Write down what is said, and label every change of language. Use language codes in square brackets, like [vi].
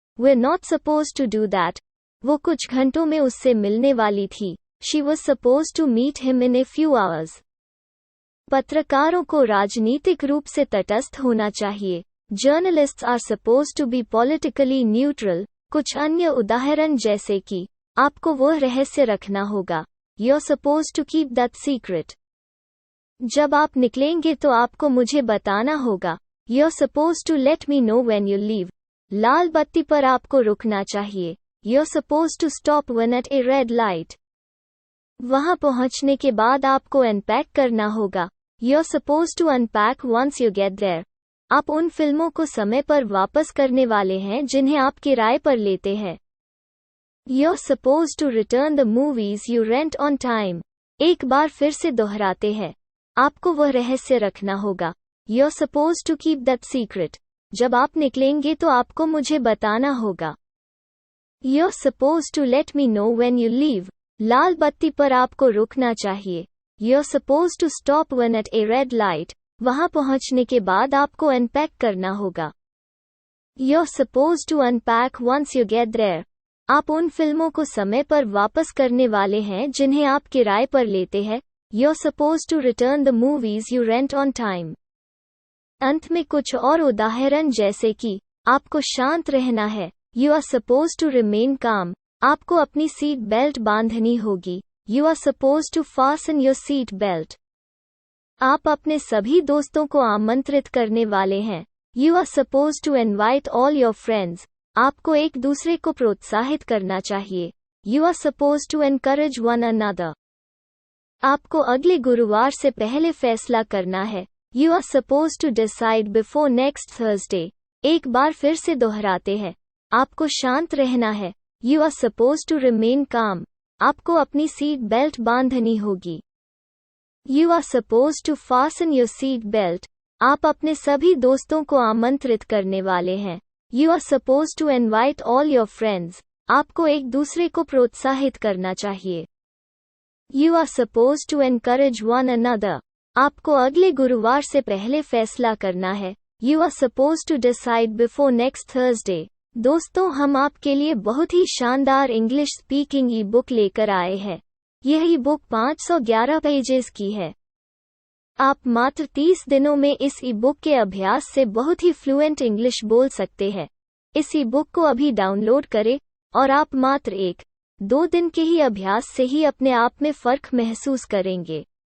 [en] We're not supposed to do that. [hi] वो कुछ घंटों में उससे मिलने वाली थी। [en] She was supposed to meet him in a few hours. [hi] पत्रकारों को राजनीतिक रूप से तटस्थ होना चाहिए। [en] Journalists are supposed to be politically neutral. [hi] कुछ अन्य उदाहरण जैसे कि आपको वह रहस्य रखना होगा। [en] You're supposed to keep that secret. [hi] जब आप निकलेंगे तो आपको मुझे बताना होगा। [en] You're supposed to let me know when you leave. [hi] लाल बत्ती पर आपको रुकना चाहिए। [en] You're supposed to stop when at a red light. [hi] वहां पहुंचने के बाद आपको अनपैक करना होगा। [en] You're supposed to unpack once you get there. [hi] आप उन फिल्मों को समय पर वापस करने वाले हैं जिन्हें आप किराए पर लेते हैं। [en] You're supposed to return the movies you rent on time. [hi] एक बार फिर से दोहराते हैं, आपको वह रहस्य रखना होगा। [en] You're supposed to keep that secret. [hi] जब आप निकलेंगे तो आपको मुझे बताना होगा। [en] You're supposed to let me know when you leave. [hi] लाल बत्ती पर आपको रुकना चाहिए। [en] You're supposed to stop when at a red light. [hi] वहां पहुंचने के बाद आपको अनपैक करना होगा। [en] You're supposed to unpack once you get there. [hi] आप उन फिल्मों को समय पर वापस करने वाले हैं जिन्हें आप किराए पर लेते हैं। [en] You're supposed to return the movies you rent on time. [hi] अंत में कुछ और उदाहरण जैसे कि आपको शांत रहना है। [en] You are supposed to remain calm. [hi] आपको अपनी सीट बेल्ट बांधनी होगी। [en] You are supposed to fasten your seat belt. [hi] आप अपने सभी दोस्तों को आमंत्रित करने वाले हैं। [en] You are supposed to invite all your friends. [hi] आपको एक दूसरे को प्रोत्साहित करना चाहिए। [en] You are supposed to encourage one another. [hi] आपको अगले गुरुवार से पहले फैसला करना है। [en] You are supposed to decide before next Thursday. [hi] एक बार फिर से दोहराते हैं। आपको शांत रहना है। [en] You are supposed to remain calm. [hi] आपको अपनी सीट बेल्ट बांधनी होगी। [en] You are supposed to fasten your seat belt. [hi] आप अपने सभी दोस्तों को आमंत्रित करने वाले हैं। [en] You are supposed to invite all your friends. [hi] आपको एक दूसरे को प्रोत्साहित करना चाहिए। [en] You are supposed to encourage one another. [hi] आपको अगले गुरुवार से पहले फैसला करना है। [en] You are supposed to decide before next Thursday. [hi] दोस्तों, हम आपके लिए बहुत ही शानदार इंग्लिश स्पीकिंग ई बुक लेकर आए हैं। यह ई बुक 511 पेजेस की है। आप मात्र 30 दिनों में इस ई बुक के अभ्यास से बहुत ही फ्लुएंट इंग्लिश बोल सकते हैं। इस ई बुक को अभी डाउनलोड करें और आप मात्र 1-2 दिन के ही अभ्यास से ही अपने आप में फर्क महसूस करेंगे।